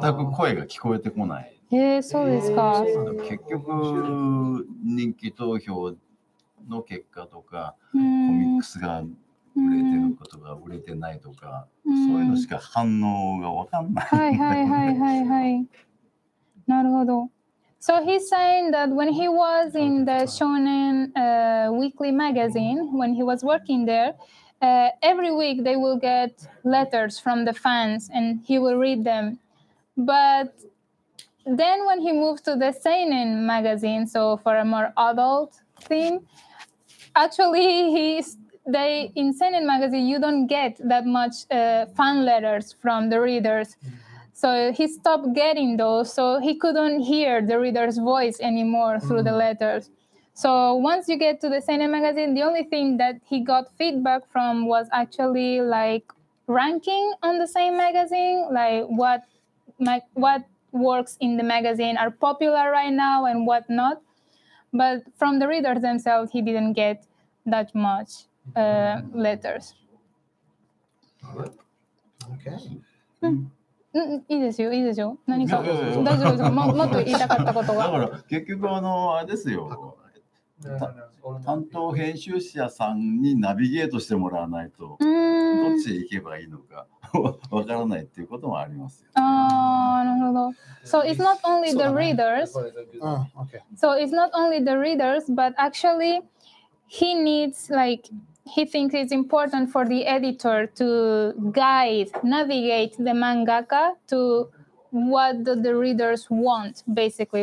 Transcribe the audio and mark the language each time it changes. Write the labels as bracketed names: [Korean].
[Japanese] 全く声が聞こえてこない。そうですか。結局人気投票の結果とか、コミックスが売れてることが売れてないとか、そういうのしか反応が分かんない。はい。なるほど。 [English] So he's saying that when he was in the Shonen Weekly magazine, when he was working there, every week they will get letters from the fans and he will read them. But then when he moved to the seinen magazine, so for a more adult theme, actually in seinen magazine you don't get that much fan letters from the readers. So he stopped getting those, so he couldn't hear the reader's voice anymore through the letters. So once you get to the seinen magazine, the only thing that he got feedback from was actually like ranking on the same magazine, like what works in the magazine are popular right now and what not. But from the readers themselves, he didn't get that much letters. Okay. [Japanese] いいですよ、いいですよ。何か大丈夫ですか？もっと言いたかったことが。だから結局あれですよ。担当編集者さんにナビゲートしてもらわないとどっちへ行けばいいのかわからないっていうこともありますよ。ああ、なるほど。 [English] So it's not only the readers. So it's not only the readers, but actually he needs he thinks it's important for the editor to navigate the mangaka to what do the readers want, basically.